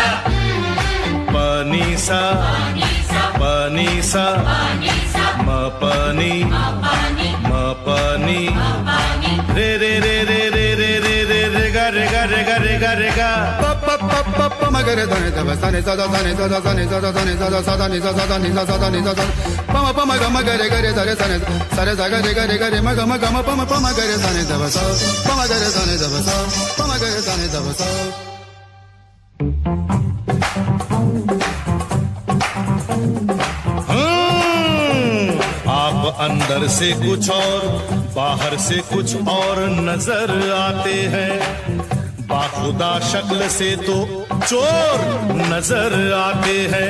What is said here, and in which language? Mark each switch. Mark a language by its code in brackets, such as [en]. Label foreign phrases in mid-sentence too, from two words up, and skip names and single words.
[hi] प नि सा प नि सा म प नि म प नि रे रे रे रे रे रे रे रे रे ग रे ग रे गा रे गा रे गा प प प प प म ग रे ध नि ध प सा नि सा ध सा नि सा ध सा नि सा ध सा नि सा ध सा ध नि सा सा ध नि सा सा ध नि सा सा प म प म ग म ग रे ग रे ध रे सा नि सा रे सा ग रे ग रे ग रे म ग म ग म प म प म ग रे सा नि ध प सा प म ग रे सा नि ध प सा प म ग रे सा नि ध प सा। आप अंदर से कुछ और बाहर से कुछ और नजर आते हैं, बाखुदा शक्ल से तो चोर नजर आते हैं।